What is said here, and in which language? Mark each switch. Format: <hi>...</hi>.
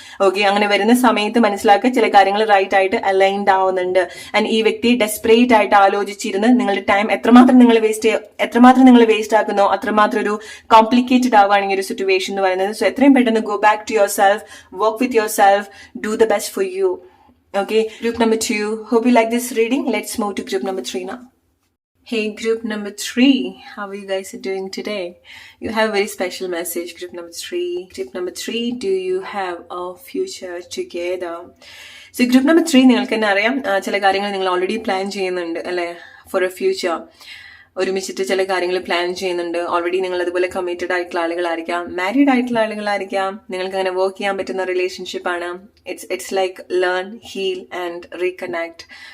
<ml>Okay, അങ്ങനെ വരുന്ന സമയത്ത് മനസ്സിലാക്കുക ചില കാര്യങ്ങൾ റൈറ്റ് ആയിട്ട് അലൈൻഡ് ആവുന്നുണ്ട്. ആൻഡ് ഈ വ്യക്തി ഡെസ്പറേറ്റ് ആയിട്ട് ആലോചിച്ചിരുന്ന് നിങ്ങളുടെ ടൈം എത്രമാത്രം നിങ്ങൾ വേസ്റ്റ് ആക്കുന്നോ അത്രമാത്രം ഒരു കോംപ്ലിക്കേറ്റഡ് ആവുകയാണ് ഈ ഒരു സിറ്റുവേഷൻ എന്ന് പറയുന്നത്. സോ എത്രയും പെട്ടെന്ന്</ml> <en>Go back to yourself, work with yourself, do the best for you. Okay, group number 2. Hope you like this reading. Let's move to group number 3 now. Hey, group number 3. How are you guys doing today? You have a very special message, group number 3. Group number 3, do you have a future together? So, group number 3,</en> <ml>നിങ്ങൾക്ക് തന്നെ അറിയാം ചില കാര്യങ്ങൾ നിങ്ങൾ already plan ചെയ്യുന്നുണ്ട് അല്ലെ,</ml> <en>For a future.</en> <ml>ഒരുമിച്ചിട്ട് ചില കാര്യങ്ങൾ പ്ലാൻ ചെയ്യുന്നുണ്ട്. ഓൾറെഡി നിങ്ങൾ അതുപോലെ കമ്മിറ്റഡ് ആയിട്ടുള്ള ആളുകളായിരിക്കാം, മാരീഡ് ആയിട്ടുള്ള ആളുകളായിരിക്കാം. നിങ്ങൾക്ക് അങ്ങനെ വർക്ക് ചെയ്യാൻ പറ്റുന്ന റിലേഷൻഷിപ്പ് ആണ്.</ml> <en>It's like learn, heal and reconnect.</en>